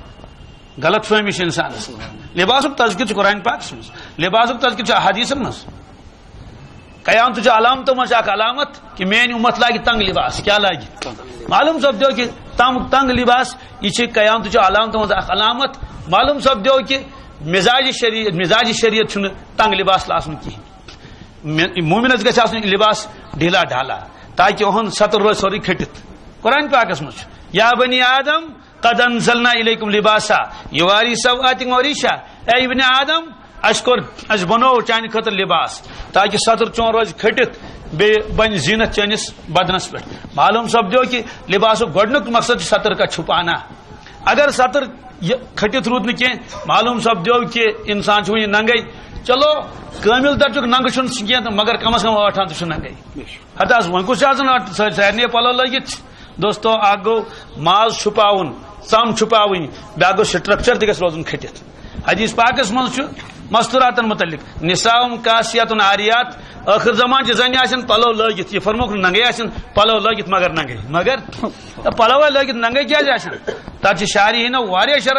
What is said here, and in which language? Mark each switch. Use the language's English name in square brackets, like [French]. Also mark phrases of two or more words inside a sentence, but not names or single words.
[Kashmiri] غلط فہمی چھِ انسانس لباسُک تذکر چھُ قرآن پاکس منٛز لباسُک تذکر چھُ احادیثن منٛز قیامتٕچہِ علامتو منٛز چھِ اکھ علامت کہ میٲنۍ اُمت لاگہِ تنگ لباس کیٛاہ لاگہِ معلوٗم سپدیو کہ تنگ لباس یہِ چھِ قیامتٕچہِ علامتو منٛز اکھ علامت معلوٗم سپدیو کہ مزاج شریعت چھُنہٕ تنگ لباس آسُن کِہیٖنۍ مومنس گژھِ آسُن لباس ڈھیلا ڈھالا تاکہ اُہُنٛد سطر روزِ سورُے کھٔٹِتھ قرآن پاکس منٛز چھُ [Arabic] یا بنی آدم قد انزلنا الیکم لباسا یواری سوآتکم وریشا [Kashmiri] اے ابن آدم اس بنو چانہ خاطر لباس تاکہ سطر چون روز کھٹت بیٚیہِ بنہِ زینت چٲنِس بدنس پٮ۪ٹھ معلوٗم سپدیو کہ لباسُک گۄڈنیُک مقصد چھُ [Urdu] سطر کا چھُپانا [Kashmiri] اگر سطر کھٹت روٗد نہٕ کینٛہہ معلوٗم سپدیو کہ انسان چھُ وُنہِ ننگے چلو کٲمِل درجُک ننگہٕ چھُنہٕ کینٛہہ تہٕ مگر کم از کم 8 تہِ چھُ ننگے ہتہٕ حظ وۄنۍ کُس چھُ آسان سارنٕے پلو لٲگِتھ دوستو اکھ گوٚو ماز چھُپاوُن ژم چھُپاوٕنۍ بیاکھ گوٚو سٹرکچر تہِ گژھِ روزُن کھٔٹِتھ حدیث پاکس منٛز چھُ مستوراتن متعلق [Arabic] نساؤں کاسیاتن عاریات [Kashmiri] ٲخر زمان چہِ زنہِ آسن پلو لٲگِتھ یہِ فرموکھ ننگے آسن پلو لٲگِتھ مگر ننگے مگر پلوے لٲگِتھ ننگے کیازِ آسن تتھ چھِ شارحیٖنو واریاہ شرح